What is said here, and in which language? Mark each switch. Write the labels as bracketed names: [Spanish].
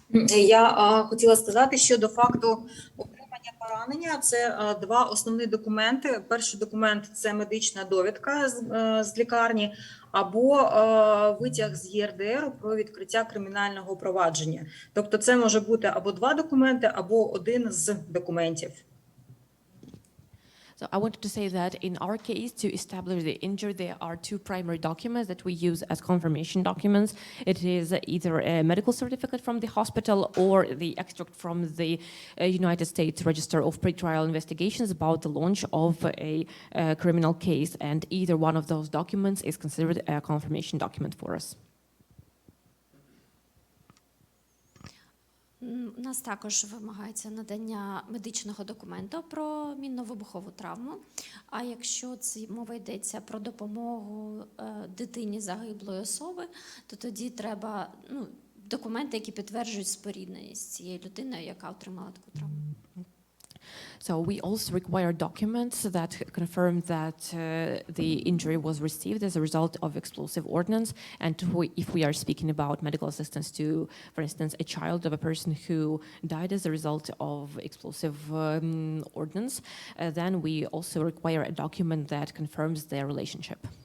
[Ukrainian] Я хотіла сказати, що до факту отримання поранення – це два основні документи. Перший документ – це медична довідка з лікарні або витяг з ЄРДР про відкриття кримінального провадження. Тобто це може бути або два документи, або один з документів. [English] So I wanted to say that in our case, to establish the injury, there are two primary documents that we use as confirmation documents. It is either a medical certificate from the hospital or the extract from the United States Register of Pretrial Investigations about the launch of a criminal case. And either one of those documents is considered a confirmation document for us. [Ukrainian] У нас також вимагається надання медичного документу про мінно-вибухову травму. А якщо мова йдеться про допомогу дитині загиблої особи, то тоді треба документи, які підтверджують спорідненість з цією людиною, яка отримала таку травму. [English] So we also require documents that confirm that the injury was received as a result of explosive ordnance. And if we are speaking about medical assistance to, for instance, a child of a person who died as a result of explosive ordnance, then we also require a document that confirms their relationship.